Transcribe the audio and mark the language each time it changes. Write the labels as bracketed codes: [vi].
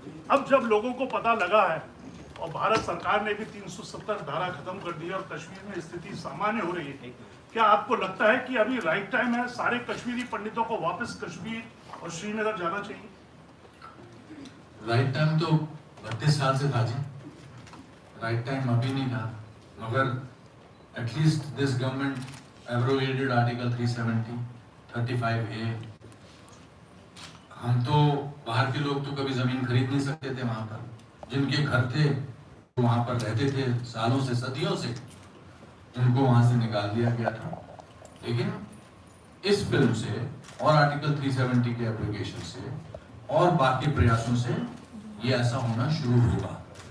[hi] अब जब लोगों को पता लगा है और भारत सरकार ने भी 370 धारा खत्म कर दी और कश्मीर में स्थिति सामान्य हो रही है, क्या आपको लगता है कि अभी राइट टाइम है सारे कश्मीरी पंडितों को वापस कश्मीर और श्रीनगर जाना चाहिए? राइट टाइम तो 32 साल से था जी, राइट टाइम अभी नहीं था। मगर [en] At least this government abrogated Article 370, 35A. [hi] हम तो बाहर के लोग तो कभी जमीन खरीद नहीं सकते थे वहां पर, जिनके घर थे वो वहां पर रहते थे सालों से, सदियों से, उनको वहां से निकाल दिया गया था। लेकिन इस फिल्म से और आर्टिकल 370 के एप्लीकेशन से और बाकी प्रयासों से ये ऐसा होना शुरू होगा।